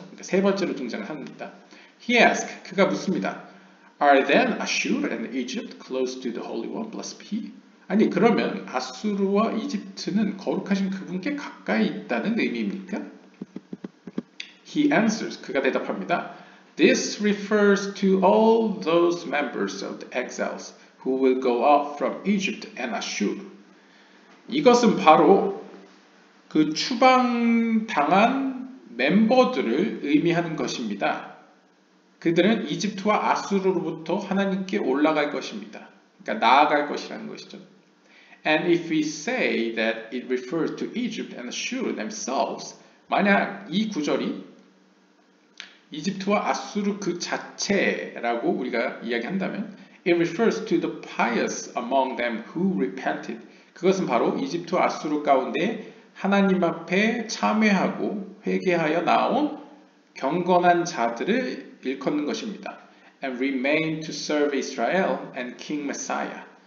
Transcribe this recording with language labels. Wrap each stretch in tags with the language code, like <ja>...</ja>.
<ko>그러니까 세 번째로 등장을 합니다.</ko> <en>He asked,</en> <ko>그가 묻습니다.</ko> <en>Are then Ashur and Egypt close to the Holy One, blessed be he?</en> <ko>아니 그러면 아수르와 이집트는 거룩하신 그분께 가까이 있다는 의미입니까?</ko> <en>He answers,</en> <ko>그가 대답합니다.</ko> <en>This refers to all those members of the exiles who will go out from Egypt and Ashur.</en> <ko>이것은 바로 그 추방당한 멤버들을 의미하는 것입니다. 그들은 이집트와 아수르로부터 하나님께 올라갈 것입니다. 그러니까 나아갈 것이라는 것이죠.</ko> <en>And if we say that it refers to Egypt and Ashur themselves,</en> <ko>만약 이 구절이 이집트와 아수르 그 자체라고 우리가 이야기한다면,</ko> <en>it refers to the pious among them who repented.</en> <ko>그것은 바로 이집트와 아수르 가운데 하나님 앞에 참회하고 회개하여 나온 경건한 자들을 일컫는 것입니다.</ko> <en>And remain to serve Israel and King Messiah.</en>